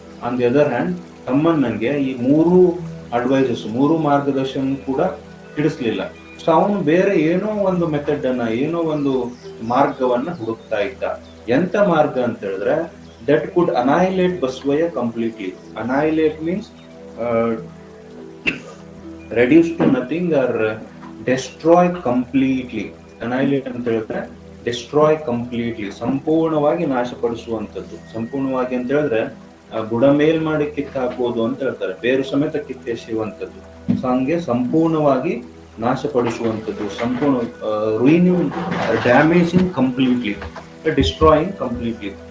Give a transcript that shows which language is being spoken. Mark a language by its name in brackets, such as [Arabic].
[English] on the other hand, [Kannada] ತಮ್ಮಣ್ಣನ್ಗೆ ಈ 3 advises, 3 ಮಾರ್ಗದರ್ಶನ ಕೂಡ ಹಿಡಿಸ್ಲಿಲ್ಲ. ಸೊ ಅವನು ಬೇರೆ ಏನೋ ಒಂದು ಮೆಥಡ್ ಅನ್ನ, ಏನೋ ಒಂದು ಮಾರ್ಗವನ್ನ ಹುಡುಕ್ತಾ ಇದ್ದ. ಎಂತ ಮಾರ್ಗ ಅಂತ ಹೇಳಿದ್ರೆ, [English] that could annihilate Basavayya completely. Annihilate means reduce to nothing or destroy completely. [Kannada] Annihilate ಅಂತ ಹೇಳಿದ್ರೆ [English] destroy completely, [Kannada] ಸಂಪೂರ್ಣವಾಗಿ ನಾಶಪಡಿಸುವಂಥದ್ದು. ಸಂಪೂರ್ಣವಾಗಿ ಅಂತ ಹೇಳಿದ್ರೆ ಬುಡ ಮೇಲ್ ಮಾಡಿ ಕಿತ್ತು ಹಾಕುವುದು ಅಂತ ಹೇಳ್ತಾರೆ, ಬೇರು ಸಮೇತ ಕಿತ್ತೆಸೆಯುವಂಥದ್ದು. ಸೊ ಹಂಗೆ ಸಂಪೂರ್ಣವಾಗಿ ನಾಶಪಡಿಸುವಂಥದ್ದು, ಸಂಪೂರ್ಣ [English] ruining, damaging completely, destroying completely.